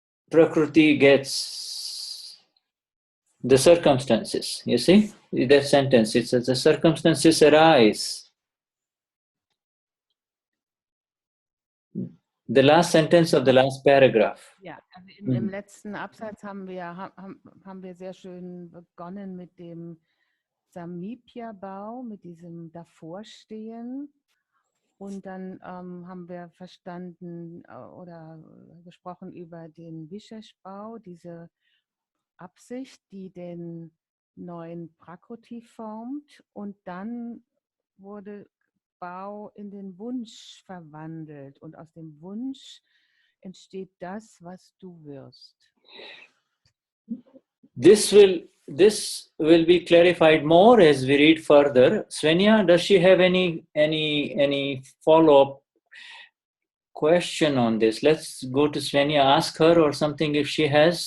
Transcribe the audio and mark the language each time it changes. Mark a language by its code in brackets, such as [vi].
[en] Prakriti gets the circumstances, you see? That sentence, it says the circumstances arise. The last sentence of the last paragraph. [de] Ja, also im letzten Absatz haben wir sehr schön begonnen mit dem Samipya-Bau, mit diesem Davorstehen. Und dann haben wir verstanden oder gesprochen über den Vishesh-Bau, diese Absicht, die den neuen Prakruti formt. Und dann wurde Bau in den Wunsch verwandelt. Und aus dem Wunsch entsteht das, was du wirst. [en] This will be clarified more as we read further. Svenja, does she have any follow-up question on this? Let's go to Svenja, ask her or something if she has.